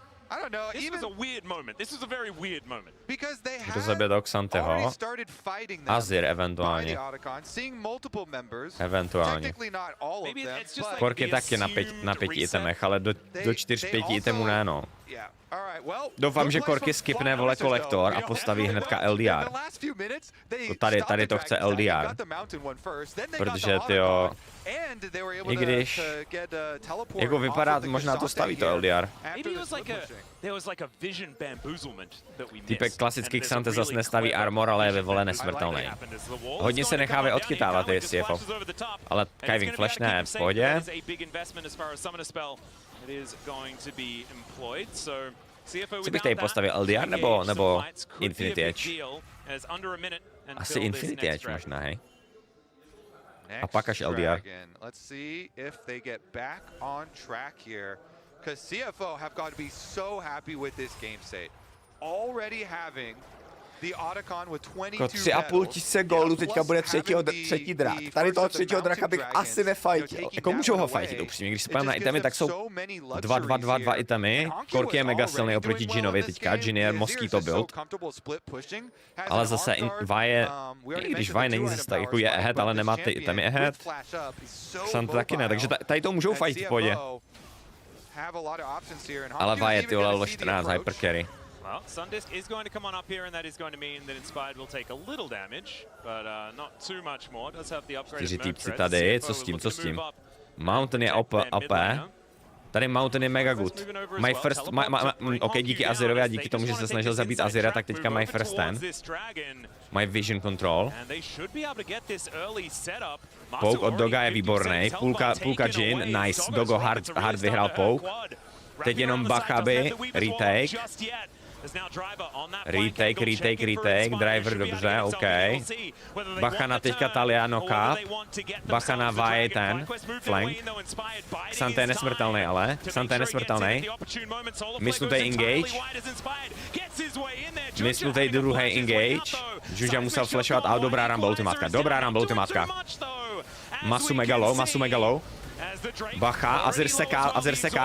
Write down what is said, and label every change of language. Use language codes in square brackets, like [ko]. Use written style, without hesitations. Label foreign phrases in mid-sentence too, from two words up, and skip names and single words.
[en] Like, I don't know. This was a weird moment. This was a very weird moment. Because they [cs] Do sebe do Xanteho. [en] already started fighting them Azir by [cs] eventuálně. [en] the Otacon, seeing multiple members. [cs] Eventuálně. [en] Technically not all of them, but [cs] Kork je taky na 5 itemech, ale do 4-5 itemů ne, no. [en] yeah. All right. Well, [cs] Doufám, že Korky skipne, vole, kolektor a postaví hnedka LDR. Tady to chce LDR. Protože, tyjo, i když, jako vypadá, možná to staví to LDR. Typek klasický Xante zase nestaví armor, ale je ve vole nesmrtelný. Hodně se nechávají odchytávat ty CFO. Ale Kiving Flash ne, v pohodě. Co bych tady postavil, LDR nebo Infinity Edge? Asi Infinity Edge možná, hej? A pak až LDR. [en] Let's see if they get back on track here, because CFO have got to be so happy with this game state. Already having the Otacon with 22 [cs] 3,5 tisíce gólů, teďka bude třetí drak. Tady toho třetího draka bych asi nefajtil. Jako můžou ho fajtit upřímně, když se pojďme na itemy, tak jsou 2 itemy. Korky je mega silný oproti Jinovi teďka, Jin je [en] Mosquito build. [cs] Ale zase Vi i když Vi není zase tak, jako je ahead, ale nemá ty itemy ahead. Xante taky ne, takže tady to můžou fajtit v pohodě. Ale Vi je ty level 14 hypercarry. [en] Well, Sundisk is going to come on up here, and that is going to mean that Inspired will take a little damage, but not too much more. Does have the upgrade. [cs] 4 týpci tady, co s tím? Mountain je OP. Tady Mountain je mega good. [en] My first, [cs] ok, díky Azirovi a díky tomu, že se snažil zabít Azira, tak teďka mají first ten. Mají [en] vision control. [cs] Poke od Doga je výborný. Půlka Jin, nice. Dogo hard vyhrál poke. Teď jenom Bach, aby retake. Retake, driver dobře, OK. Bacha na teďka Talia knock-up. Bacha na Vi ten, flank. Xante je nesmrtelný ale, Xante je nesmrtelný. Mysnutej engage. Mysnutej druhý engage. Junja musel flashovat, ale dobrá Rumble ultimátka. Masu mega low. Bacha, Azir seká.